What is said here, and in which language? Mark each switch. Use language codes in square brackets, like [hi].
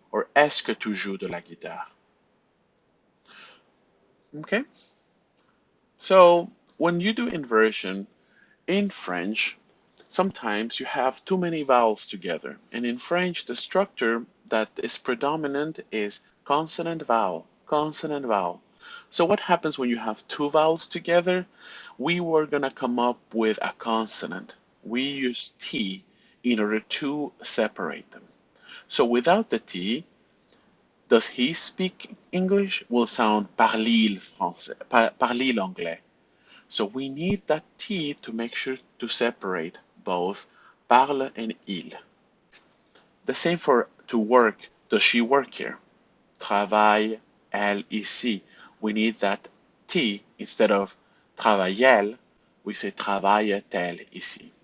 [fr] Or est-ce que tu joues de la guitare? [en] Okay? So when you do inversion in French, sometimes you have too many vowels together. And in French, the structure that is predominant is consonant vowel, consonant vowel. So what happens when you have two vowels together? We were going to come up with a consonant. We use T in order to separate them. So without the T, does he speak English? Will sound [fr] parle français, parle l'anglais. [en] So we need that T to make sure to separate both parle and il. The same for to work. Does she work here? [fr] Travaille elle ici. [en] We need that T instead of travaille, we say [fr] travaille-t-elle ici.